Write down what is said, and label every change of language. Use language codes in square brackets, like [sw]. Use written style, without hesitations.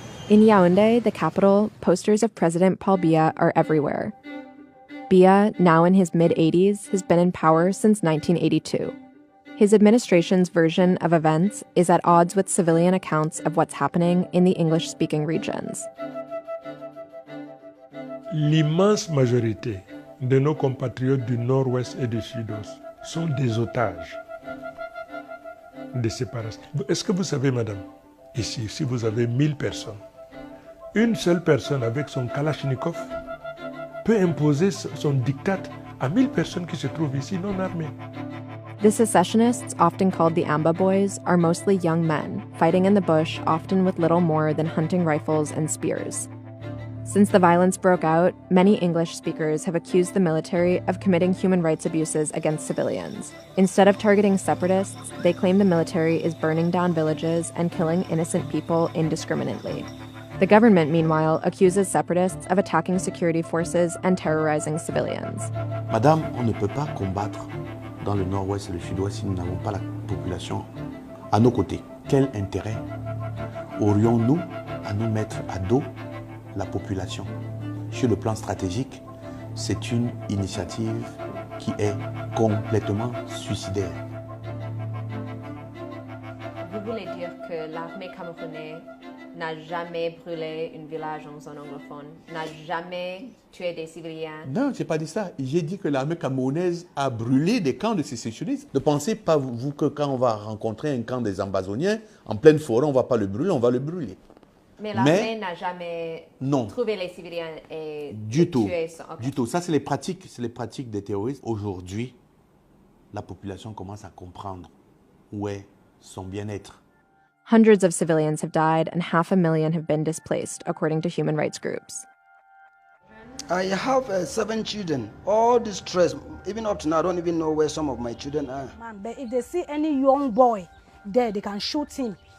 [en] In Yaoundé, the capital, posters of President Paul Biya are everywhere. Biya, now in his mid-80s, has been in power since 1982. His administration's version of events is at odds with civilian accounts of what's happening in the English-speaking regions. [fr] L'immense majorité de nos compatriotes du Nord-Ouest et du Sud-Ouest sont des otages de séparation. Est-ce que vous savez, madame, ici, si vous avez 1000 personnes, une seule personne avec son Kalachnikov peut imposer son diktat à 1000 personnes qui se trouvent ici non armées. [en] The secessionists, often called the Amba Boys, are mostly young men, fighting in the bush, often with little more than hunting rifles and spears. Since the violence broke out, many English speakers have accused the military of committing human rights abuses against civilians. Instead of targeting separatists, they claim the military is burning down villages and killing innocent people indiscriminately. The government, meanwhile, accuses separatists of attacking security forces and terrorizing civilians. [fr] Madame, on ne peut pas combattre dans le nord-ouest et le sud-ouest si nous n'avons pas la population à nos côtés. Quel intérêt aurions-nous à nous mettre à dos la population? Sur le plan stratégique, c'est une initiative qui est complètement suicidaire. Vous voulez dire que l'armée camerounaise n'a jamais brûlé un village en zone anglophone, n'a jamais tué des civiliens? Non, je n'ai pas dit ça. J'ai dit que l'armée camerounaise a brûlé des camps de sécessionnistes. Ne pensez pas, vous, que quand on va rencontrer un camp des Ambazoniens, en pleine forêt, on ne va pas le brûler, on va le brûler. Mais l'armée n'a jamais trouvé les civiliens et du tout. tué. Du tout. Ça, c'est les pratiques des terroristes. Aujourd'hui, la population commence à comprendre où est son bien-être. [en] Hundreds of civilians have died and 500,000 have been displaced, according to human rights groups. I have 7 children, all distressed. Even up to now, I don't even know where some of my children are. Man, but if they see any young boy there, they can shoot him.